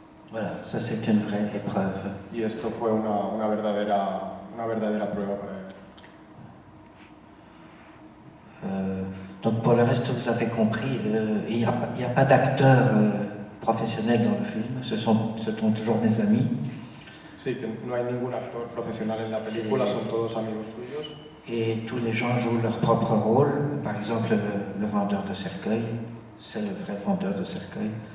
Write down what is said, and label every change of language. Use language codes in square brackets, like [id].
[fr] Voilà, ça c'est une vraie épreuve. [es] Y esto fue una verdadera prueba para él. [fr] Donc pour le reste, vous avez compris, il n'y a pas d'acteurs professionnels dans le film, ce sont toujours mes amis. [es] Sí, que no hay ningún actor profesional en la película, son todos amigos suyos. [fr] Et tous les gens jouent leur propre rôle. Par exemple, le vendeur de cercueil, c'est le vrai vendeur de cercueil.